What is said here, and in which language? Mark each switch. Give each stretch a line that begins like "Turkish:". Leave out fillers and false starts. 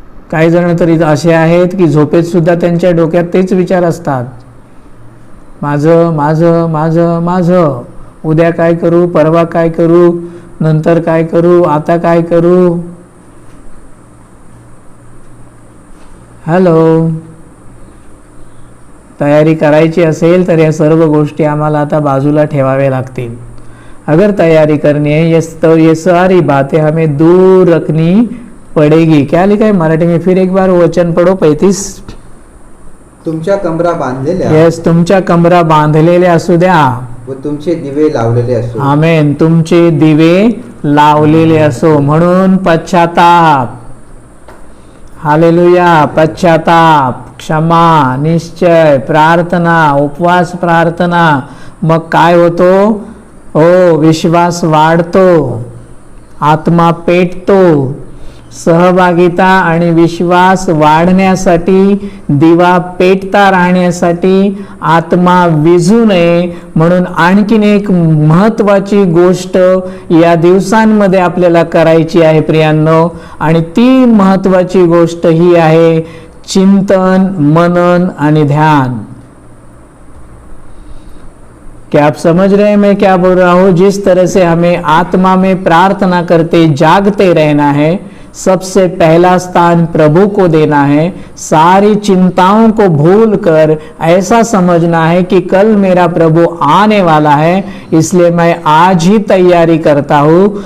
Marathi: काही जण तरी असे आहेत की झोपेत सुद्धा त्यांच्या डोक्यात तेच विचार असतात, माझं माझं माझं माझं, उद्या काय करू, परवा काय करू, नंतर काय करू, आता काय करू।
English: Hello.
Marathi: तयारी करायची असेल तर या सर्व गोष्टी आम्हाला आता बाजूला ठेवाव्या लागतील.
Hindi: अगर तैयारी करनी है तो ये सारी बातें हमें दूर रखनी पड़ेगी. क्या लिखा है मराठी में? फिर एक बार वचन पढ़ो 35.
Marathi: तुमच्या कमरा बांधलेल्या यस, तुमच्या कमरा बांधलेले असू द्या. व तुमचे दिवे लावलेले असो. आमेन. तुमचे दिवे लावलेले असो. म्हणून पश्चाताप. हालेलुया. पश्चाताप, क्षमा, निश्चय, प्रार्थना, उपवास प्रार्थना. मग काय होतो? हो, विश्वास वाढतो, आत्मा पेटतो. सहभागिता आणि विश्वास वाढण्यासाठी, दिवा पेटता राहण्यासाठी, आत्मा विझू नये म्हणून आणखीन एक महत्त्वाची गोष्ट या दिवसांमध्ये आपल्याला करायची आहे प्रियांनो. आणि ती महत्त्वाची गोष्ट ही आहे चिंतन, मनन आणि ध्यान.
Hindi: क्या आप समझ रहे हैं मैं क्या बोल रहा हूं? जिस तरह से हमें आत्मा में प्रार्थना करते जागते रहना है, सबसे पहला स्थान प्रभु को देना है. सारी चिंताओं को भूलकर ऐसा समझना है कि कल मेरा प्रभु आने वाला है, इसलिए मैं आज ही तैयारी करता हूं.